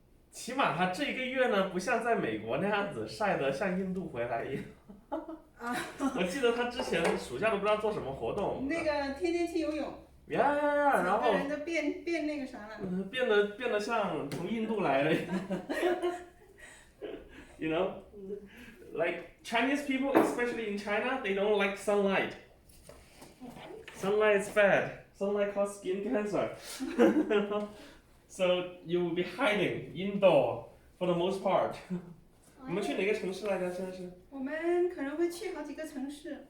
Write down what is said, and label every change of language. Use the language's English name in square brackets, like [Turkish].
[Chinese] 起码他这个月呢，不像在美国那样子晒得像印度回来一样。啊，我记得他之前暑假都不知道做什么活动。那个天天去游泳，呀，然后整个人都变那个啥了。变得像从印度来的， [English] you know, like Chinese people, especially in China, they don't like sunlight. Sunlight is bad. Sunlight causes skin cancer. So you will be hiding indoor for the most part. [Chinese] 你们去哪个城市来着？现在是？我们可能会去好几个城市。